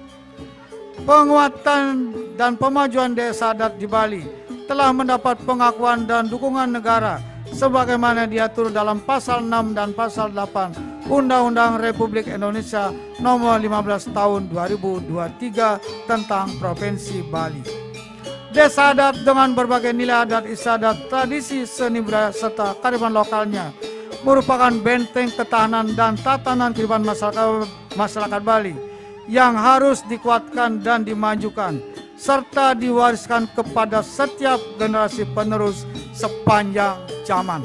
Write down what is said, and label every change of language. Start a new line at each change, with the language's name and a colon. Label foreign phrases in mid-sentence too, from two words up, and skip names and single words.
Indonesian: Penguatan dan pemajuan desa adat di Bali telah mendapat pengakuan dan dukungan negara sebagaimana diatur dalam pasal 6 dan pasal 8 Undang-Undang Republik Indonesia Nomor 15 Tahun 2023 tentang Provinsi Bali. Desa adat dengan berbagai nilai adat istiadat, tradisi, seni budaya, serta kearifan lokalnya merupakan benteng ketahanan dan tatanan kehidupan masyarakat Bali yang harus dikuatkan dan dimajukan, serta diwariskan kepada setiap generasi penerus sepanjang zaman.